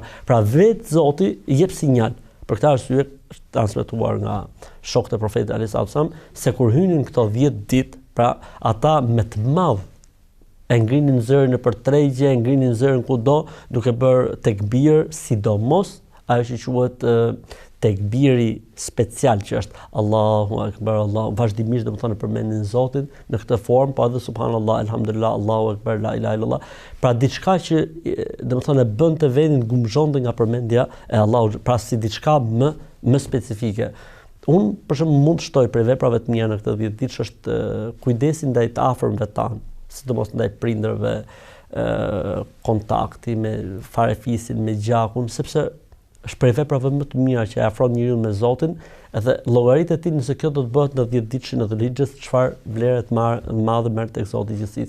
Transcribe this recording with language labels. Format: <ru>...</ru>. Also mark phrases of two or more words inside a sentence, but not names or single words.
<sq>Pra vetë Zoti jep sinjal. Për këtë arsye është transmetuar nga shokët e profetit</sq> <ar>عليه السلام</ar> <sq>se kur hynin këto 10 ditë, pra ata me të madh e ngrinin zërin nëpër tregje, e ngrinin zërin kudo, duke bërë tekbir, sidomos ajo që quhet tekbiri special, që është</sq> <ar>الله أكبر، الله,</ar> <sq>vazhdimisht domethënë përmendin Zotin në këtë formë, po edhe</sq> <ar>سبحان الله، الحمد لله، الله أكبر، لا إله إلا الله.</ar> <sq>Pra diçka që domethënë e bën të vendin gumzhonte nga përmendja e Allahut, pra si diçka më specifike. Unë për shembull mund të shtoj për veprave të mia në këtë 10 ditë është kujdesi ndaj të afërmve tan, sidomos ndaj prindërve, kontakti me farefisin, me gjakun, sepse është prej veprave më të mira që e afron njeriu me Zotin, edhe llogaritë e tij nëse kjo do të bëhet në 10 ditëshin e Dhulhixhes, çfarë vlerë të madhe merr tek Zoti i gjithësisë.</sq>